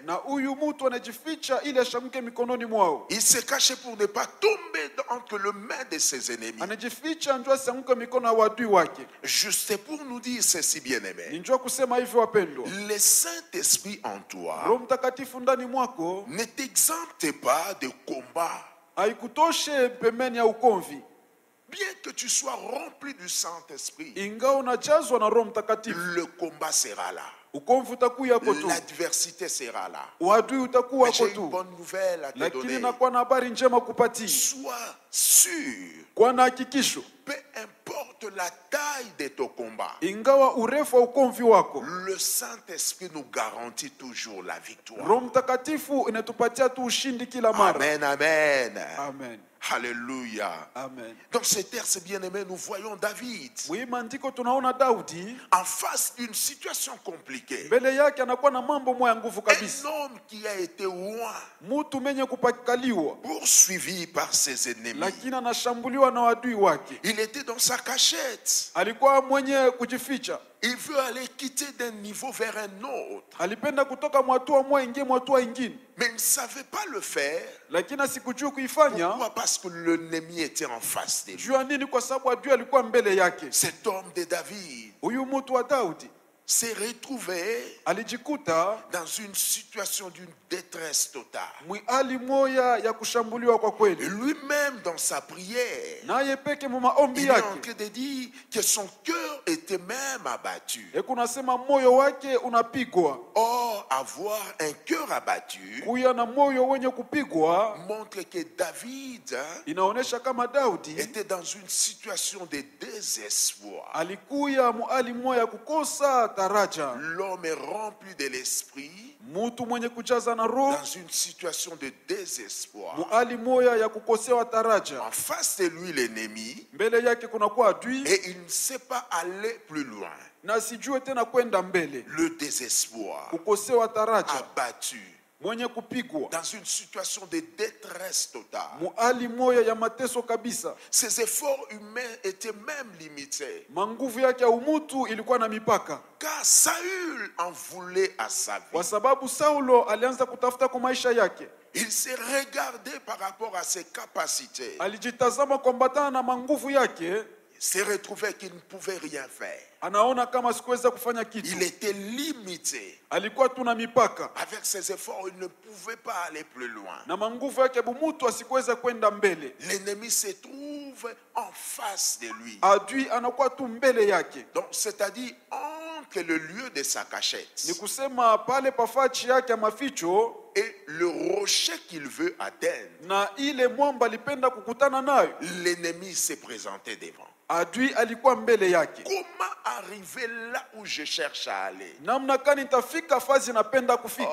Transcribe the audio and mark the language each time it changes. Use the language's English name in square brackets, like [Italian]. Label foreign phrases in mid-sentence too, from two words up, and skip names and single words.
[Swahili] Na huyu mtu anajificha ili ashamke mikononi mwao. [French] Il se cache pour ne pas tomber entre les mains de ses ennemis. [Swahili] Anajificha njoo asianguke mikono ya wadui wake. [French] Juste pour nous dire ceci, bien-aimé. [Swahili] Njoo kusema hivyo wapendwa. [French] Le Saint-Esprit en toi [Swahili] Roho Mtakatifu ndani mwako [French] ne t'exempte pas de combat. [Swahili] haikutoshe pembeni ya ukomvi. [French] Bien que tu sois rempli du Saint-Esprit, [Swahili] Ingawa unajazwa na Roho Mtakatifu, [French] le combat sera là. [Swahili] ukomvi utakuwa tu. [French] L'adversité sera là. [Swahili] Uadui utakuwa [French] J'ai une [Swahili] tu. [French] bonne nouvelle à te [Swahili] Lakini [French] donner. [Swahili] nakuwa na habari njema kupatia. [French] Sois sûr, [Swahili] Kwa na hakikisho. [French] peu importe la taille de ton combat, [Swahili] Ingawa urefu wa ukomvi wako, [French] le Saint-Esprit nous garantit toujours la victoire. [Swahili] Roho Mtakatifu inatupatia tu ushindi kila mara. [French] Amen, amen. [Swahili] Amen. [French] Alléluia. [Swahili] Amen. [French] Dans ces textes bien-aimés, nous voyons David [Swahili] Mwi maandiko tunaona Daudi [French] en face d'une situation compliquée. [Swahili] mbele yake anakuwa na mambo moya nguvu [French] Un [Swahili] kabisa. [French] homme qui a été oint, [Swahili] Mtu mwenye kupakaliwa [French] poursuivi par ses ennemis. [Swahili] lakini anashambuliwa na wadui wake. [French] Il était dans sa cachette. [Swahili] Alikuwa mwenye kujificha. [French] Il veut aller quitter d'un niveau vers un autre. [Swahili] Alipenda kutoka mwatua moja ingie mwatua ingine. [French] Mais il ne savait pas le faire. [Swahili] Lakini asikujua kuifanya. [French] Pourquoi? Parce que l'ennemi était en face de lui. [Swahili] Jua nini? Kwa sababu adui alikuwa mbele yake. [French] Cet homme de David [Swahili] Huyu mtu wa Daudi [French] s'est retrouvé [Swahili] alijikuta [French] dans une situation d'une détresse totale. [Swahili] hali moya ya kushambuliwa kwa [French] Et [Swahili] kweli. [French] lui-même, dans sa prière, [Swahili] Naye peke mu maombi [French] il est en [Swahili] yake [French] train de dire que son cœur était même abattu. [Swahili] kunasema moyo wake unapigwa. [French] Or, avoir un cœur abattu [Swahili] Kuya na moyo wenye kupigwa [French] montre que David [Swahili] inaonesha kama Daudi [French] était dans une situation de désespoir. [Swahili] alikuya hali moya kukosa taraja. [French] L'homme est rempli de l'esprit [Swahili] Mtu mwenye kujaza na roho [French] dans une situation de désespoir. [Swahili] hali moya ya kukosewa taraja. [French] En face de lui, l'ennemi, [Swahili] Mbele yake kunakuwa adui [French] et il ne sait pas aller plus loin. [Swahili] na sijue tena kwenda mbele. [French] Le désespoir, [Swahili] Kukosewa taraja, [French] abattu, [Swahili] mwenye kupigwa [French] dans une situation de détresse totale. [Swahili] hali moya ya mateso kabisa. [French] Ses efforts humains étaient même limités. [Swahili] Manguvu yake ya umutu ilikuwa na mipaka. [French] Car Saül en voulait à sa [Swahili] Kwa [French] vie. [Swahili] sababu Saulo alianza kutafuta kwa maisha yake. [French] Il s'est regardé par rapport à ses capacités. [Swahili] Alijitazama kuambatana na manguvu yake, [French] Il s'est retrouvé qu'il ne pouvait rien faire. [Swahili] anaona kama sikuweza kufanya kitu. [French] Il était limité. [Swahili] Alikuwa tu na mipaka. [French] Avec ses efforts, il ne pouvait pas aller plus loin. [Swahili] Na manguvu yake bumutu asikuweza kwenda mbele. [French] L'ennemi se trouve en face de lui. [Swahili] Adui anakuwa tu mbele yake. [French] Donc, c'est-à-dire entre le lieu de sa [Swahili] Ni [French] cachette [Swahili] kusema pale pafachi yake ya maficho [French] et le rocher qu'il veut atteindre, [Swahili] na ile mwamba alipenda kukutana nayo. [French] l'ennemi s'est présenté devant. [Swahili] Adui alikuwa mbele yake. [French] Comment arriver là où je cherche à aller? [Swahili] Namna gani nitafika fazi napenda kufika?